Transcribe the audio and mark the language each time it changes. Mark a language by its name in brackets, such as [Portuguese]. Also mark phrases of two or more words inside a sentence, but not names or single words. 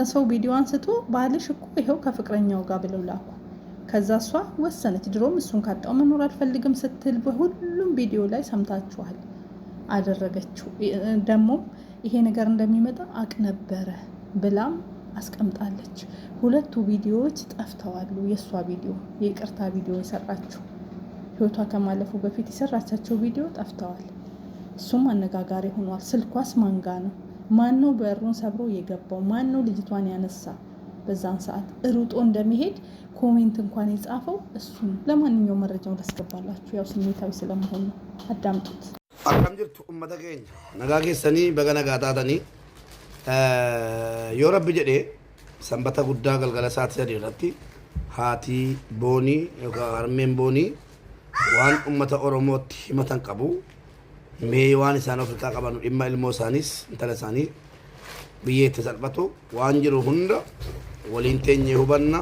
[Amharic] ሰው ቪዲዮ አንስቶ ባልሽ እኮ ይሄው ከፍቅረኛው ጋር ብለው ላኩ። ከዛ እሷ ወሰነች። ድሮም እሱን ካጣው መኖር አልፈልግም ስትል በሁሉም ቪዲዮ ላይ ሰምታችኋል። አደረገችው። ደግሞ ይሄ ነገር እንደሚመጣ አቅ ነበረ ብላም አስቀምጣለች። ሁለቱ ቪዲዮዎች ጠፍተዋል። የሷ ቪዲዮ የይቅርታ ቪዲዮ የሰራችው ህይወቷ ከማለፉ በፊት የሰራቻቸው ቪዲዮ ጠፍተዋል። እሱም አነጋጋሪ ሆኗል። ስልኳስ ማንጋ ነው? ማን ነው በሩን ሰብሮ የገባው? ማን ነው ልጅቷን ያነሳ? በዛን ሰዓት ሩጦ እንደሚሄድ ኮሜንት እንኳን የጻፈው እሱ ነው። ለማንኛውም መረጃውን ላስገባላችሁ። ያው ስሜታዊ ስለመሆን ነው። አዳምጡት። [Oromo] akkam jirtu ummata keenya nagaa keessanii baga nagaa taatanii yoo rabbi jedhee sanbata guddaa galgala sa'aatii 3 irratti haatii boonii yookaan harmeen boonii waan ummata oromootti himatan qabu. Mee waan isaan ofirraa qaban dhimma ilmoo isaaniis intala isaanii biyyeetti salphatu waan jiru hunda waliin teenyee hubanna.